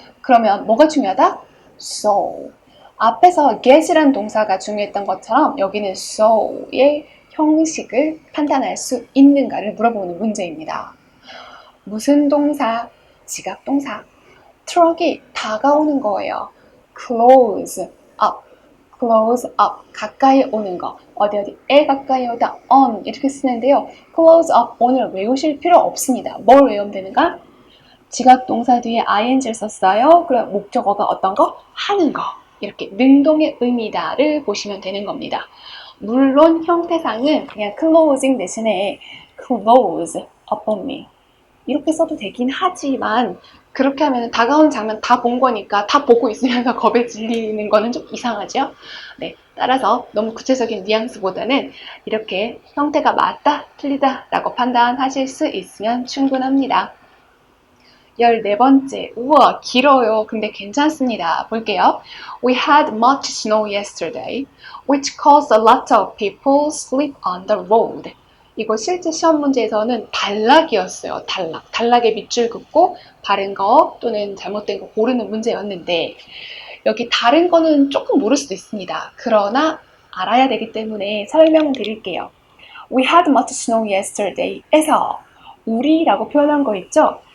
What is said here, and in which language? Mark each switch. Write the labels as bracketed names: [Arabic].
[Korean] 그러면 뭐가 중요하다? So 앞에서 get이란 동사가 중요했던 것처럼 여기는 so의 형식을 판단할 수 있는가를 물어보는 문제입니다. 무슨 동사? 지각동사. 트럭이 다가오는 거예요. close up, close up, 가까이 오는 거. 어디에 가까이 오다, on 이렇게 쓰는데요. close up, 오늘 외우실 필요 없습니다. 뭘 외우면 되는가? 지각동사 뒤에 ing를 썼어요. 그럼 목적어가 어떤 거? 하는 거. 이렇게 능동의 의미다를 보시면 되는 겁니다. 물론 형태상은 그냥 closing 대신에 close upon me 이렇게 써도 되긴 하지만 그렇게 하면 다가오는 장면 다 본 거니까 다 보고 있으면서 겁에 질리는 거는 좀 이상하죠? 네, 따라서 너무 구체적인 뉘앙스보다는 이렇게 형태가 맞다, 틀리다 라고 판단하실 수 있으면 충분합니다. 14번째, 우와 길어요. 근데 괜찮습니다. 볼게요. [English] We had much snow yesterday, which caused a lot of people sleep on the road. [Korean] 이거 실제 시험 문제에서는 단락이었어요. 단락. 단락에 밑줄 긋고 바른 거 또는 잘못된 거 고르는 문제였는데 여기 다른 거는 조금 모를 수도 있습니다. 그러나 알아야 되기 때문에 설명을 드릴게요. We had much snow yesterday 에서 우리라고 표현한 거 있죠?